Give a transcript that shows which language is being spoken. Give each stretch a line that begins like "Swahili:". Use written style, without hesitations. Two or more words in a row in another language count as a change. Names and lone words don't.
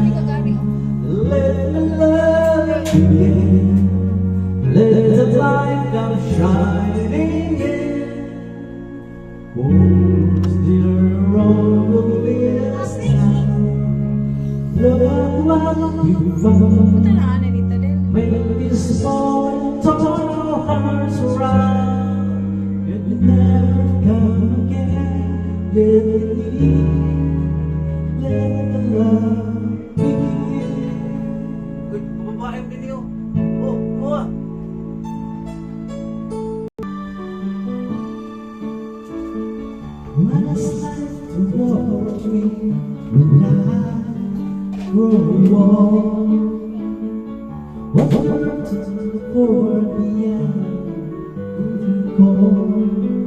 English: Let the love begin. Let the light come shining in. Oh, still road will be a star. Look at what we found.
Filipino: Ito na dito din.
English: Make this moment turn our hearts around. It will never come again. Let it be. Let the love begin.
Filipino: Uy, babae ang video. Oh, kuha.
English: What is life to walk me when I grow old? What world to look forward beyond even cold?